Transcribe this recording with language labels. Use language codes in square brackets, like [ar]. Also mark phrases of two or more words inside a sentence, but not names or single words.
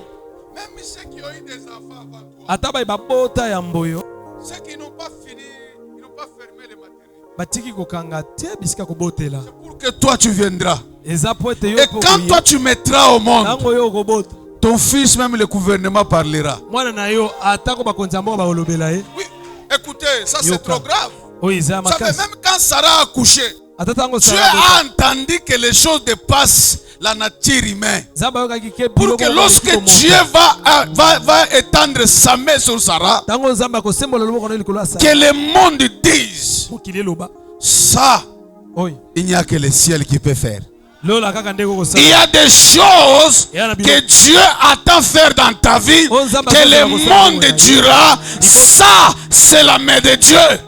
[fr] Même ceux qui ont eu des enfants avant toi, [ln] ata bai babota ya mboyo [fr] ceux qui n'ont pas fini, ils n'ont pas fermé les matériaux. [ln] batiki kokanga te bisika kobotela [fr] C'est pour que toi tu viendras. [ln] eza po ete yo [fr] Et [ln] mpo [fr] quand toi tu mettras au monde, [ln] ntango yo okobota [fr] ton fils, même le gouvernement parlera. [ln] mwana na yo atako bakonzi ya mboka bakolobela ye [fr] Oui, écoutez, ça c'est [ln] Yoka. [fr] trop grave. [ln] oyo eza ya [fr] Vous savez, [ln] makasi [fr] même quand Sarah a accouché, [ln] ata ntango [fr] Dieu Sara a entendu que les choses dépassent la nature humaine. [ln] nzambe ayokaki ke [fr] Pour que lorsque Dieu va étendre sa main sur Sarah, [ln] ntango nzambe akosembola loboko na ye likolo ya Sara [fr] que le monde dise, [ln] mokili eloba [fr] ça, [ln] oyo [fr] il n'y a que le ciel qui peut faire. Il y a des choses que Dieu attend faire dans ta vie, que le monde dira, ça c'est la main de Dieu.